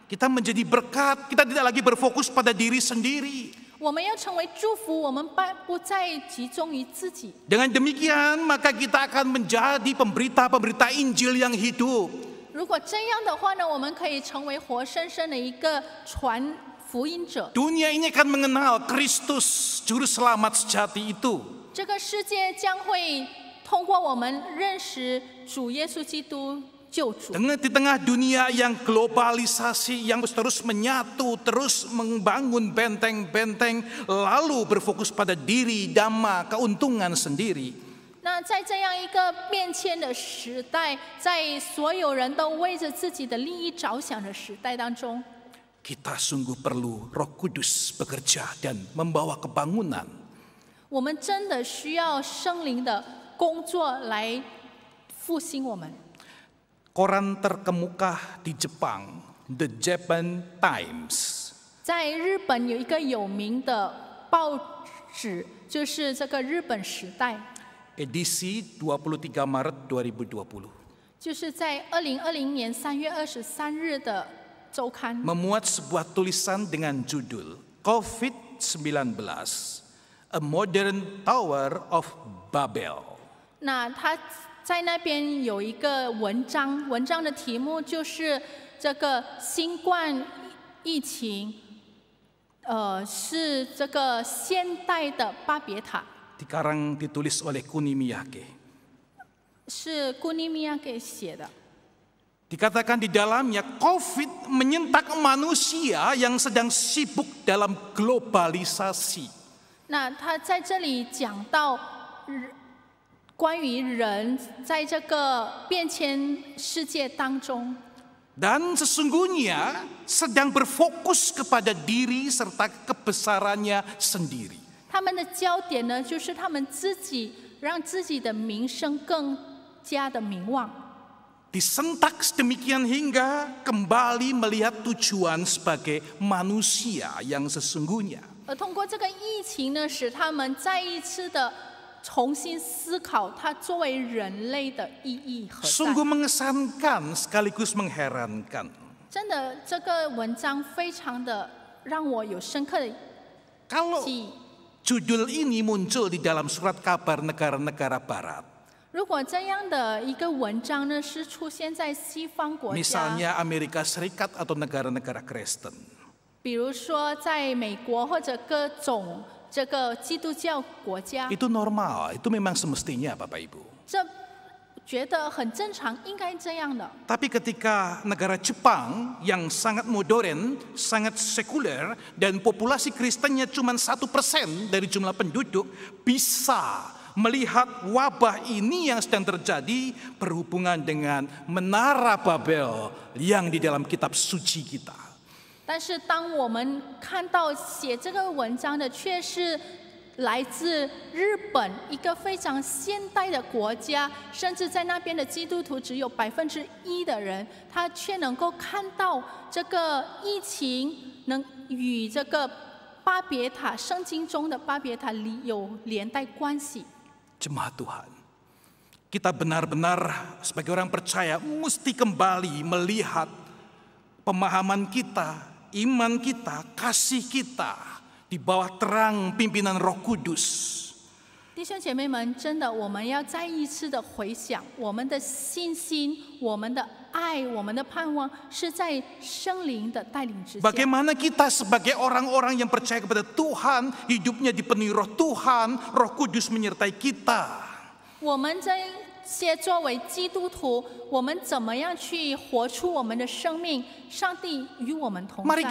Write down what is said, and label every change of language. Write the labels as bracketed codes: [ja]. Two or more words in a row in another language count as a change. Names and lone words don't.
[id] Kita menjadi berkat, kita tidak lagi berfokus pada diri sendiri. [zh] 我们要成为祝福，我们不再集中于自己。 [id] Dengan demikian, maka kita akan menjadi pemberita-pemberita Injil yang hidup. [zh] 如果这样的话呢，我们可以成为活生生的一个传福音者。 [id] Dunia ini akan mengenal Kristus, Juru Selamat sejati itu. [zh] 这个世界将会通过我们认识主耶稣基督救主。 [id] Di tengah dunia yang globalisasi, yang terus menyatu, terus membangun benteng-benteng, lalu berfokus pada diri, dhamma, keuntungan sendiri. [zh] 那在这样一个变迁的时代，在所有人都为着自己的利益着想的时代当中， [id] Kita sungguh perlu Roh Kudus bekerja dan membawa kebangunan. [zh] 我们真的需要圣灵的工作来复兴我们。 [id] Koran terkemuka di Jepang, The Japan Times. [zh] 在日本有一个有名的报纸，就是这个日本时代， [id] Edisi 23 Maret 2020. [zh] 就是在2020年3月23日的周刊， [id] Memuat sebuah tulisan dengan judul COVID-19, A Modern Tower of Babel. [zh] 那他在那边有一个文章，文章的题目就是这个新冠疫情，是这个现代的巴别塔， [id] Dikarang ditulis oleh Kunimiyake. [zh] 是古尼米亚给写的。 [id] Dikatakan di dalamnya COVID menyentak manusia yang sedang sibuk dalam globalisasi. [zh] 那他在这里讲到关于人在这个变迁世界当中， [id] Dan sesungguhnya sedang berfokus kepada diri serta kebesarannya sendiri. [zh] 他们的焦点呢，就是他们自己让自己的名声更加的名望。 [id] Disentak sedemikian hingga kembali melihat tujuan sebagai manusia yang sesungguhnya. [zh] 而通过这个疫情呢，使他们再一次的重新思考它作为人类的意义何在。 [id] Sungguh mengesankan sekaligus mengherankan. [zh] 真的，这个文章非常的让我有深刻的 [id] Kalau [zh] 记忆。 [id] judul ini muncul di dalam surat kabar negara-negara barat. [zh] 如果这样的一个文章呢，是出现在西方国家， [id] Misalnya Amerika Serikat atau negara-negara Kristen. [zh] 比如说在美国或者各种这个基督教国家， [id] Itu normal, itu memang semestinya Bapak Ibu. [zh] 这觉得很正常，应该这样的。 [id] Tapi ketika negara Jepang yang sangat modern, sangat sekuler, dan populasi Kristennya cuma 1% dari jumlah penduduk, bisa melihat wabah ini yang sedang terjadi berhubungan dengan Menara Babel yang di dalam kitab suci kita. [zh] 但是当我们看到写这个文章的却是来自日本一个非常现代的国家，甚至在那边的基督徒只有1%的人，他却能够看到这个疫情能与这个巴别塔圣经中的巴别塔有连带关系。 [id] Jemaat Tuhan, kita benar-benar sebagai orang percaya mesti kembali melihat pemahaman kita, iman kita, kasih kita di bawah terang pimpinan Roh Kudus. [zh] 弟兄姐妹们，真的，我们要再一次的回想，我们的信心、我们的爱、我们的盼望，是在圣灵的带领之下。 [id] Bagaimana kita sebagai orang-orang yang percaya kepada Tuhan, hidupnya dipenuhi Roh Tuhan, Roh Kudus menyertai kita. [zh] 我们这些作为基督徒，我们怎么样去活出我们的生命？上帝与我们同 [id] Mari